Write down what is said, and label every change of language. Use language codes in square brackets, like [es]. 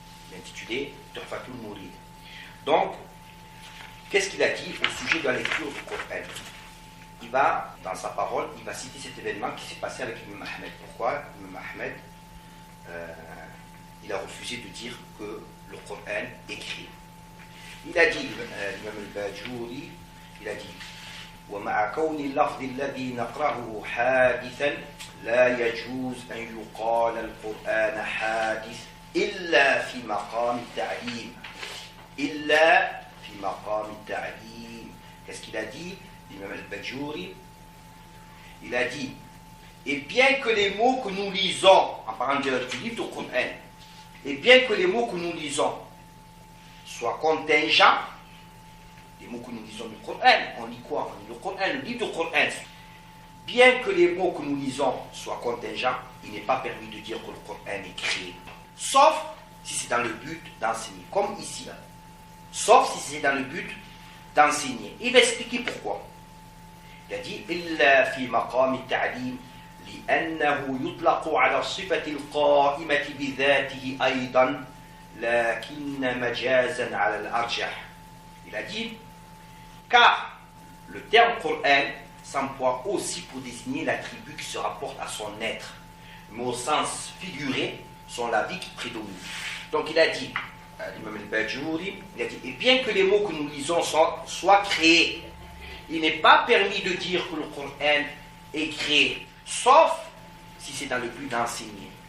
[fr] Il a intitulé Tuhfatul Mourid. Donc, qu'est-ce qu'il a dit au sujet de la lecture du Coran? Il va, dans sa parole, il va citer cet événement qui s'est passé avec l'imam Ahmed. Pourquoi l'imam Ahmed il a refusé de dire que le Coran est écrit. Il a dit, l'imam al-Bajuri, il a dit [ar] ومع كون اللفظ الذي نقرأه حادثا لا يجوز أن يقال القرآن حادث إلا في مقام التعليم إلا في مقام التعليم. [fr] Qu'est-ce qu'il a dit, l'imam al-Bajuri? Il a dit, et bien que les mots que nous lisons, en parlant du livre du Coran, et bien que les mots que nous lisons soient contingents, les mots que nous lisons du Coran, on lit quoi? On lit le Coran, le livre du Coran. Bien que les mots que nous lisons soient contingents, il n'est pas permis de dire que le Coran est créé. Sauf si c'est dans le but d'enseigner, comme ici. Sauf si c'est dans le but d'enseigner. Il va expliquer pourquoi. Il a dit [ar] إلا في مقام التعليم لأنه يطلق على الصفة القائمة بذاته أيضا لكن مجازا على الأرجح. [fr] Il a dit car le terme Coran s'emploie aussi pour désigner l'attribut qui se rapporte à son être, mais au sens figuré, son la vie qui prédomine. Donc il a dit, l'imam al-Bajuri, il a dit, et bien que les mots que nous lisons soient créés, il n'est pas permis de dire que le Coran est créé, sauf si c'est dans le but d'enseigner.